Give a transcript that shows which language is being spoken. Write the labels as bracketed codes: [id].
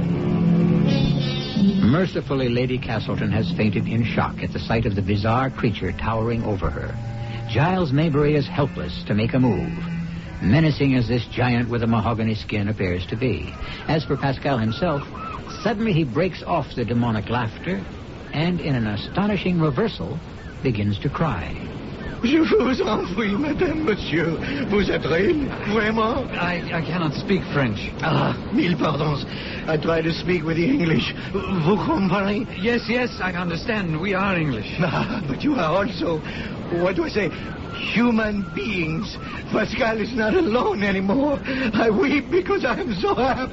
[en] Mercifully, Lady Castleton has fainted in shock at the sight of the bizarre creature towering over her. Giles Maybury is helpless to make a move, menacing as this giant with a mahogany skin appears to be. As for Pascal himself, suddenly he breaks off the demonic laughter and, in an astonishing reversal, begins to cry. [fr] Je vous en prie, madame, monsieur. Vous êtes reine, vraiment? [en] I cannot speak French. [fr] Ah, mille pardons. [en] I try to speak with the English. [fr] Vous comprenez? [en] Yes, I understand. We are English. Ah, but you are also, what do I say, human beings. Pascal is not alone anymore. I weep because I am so happy.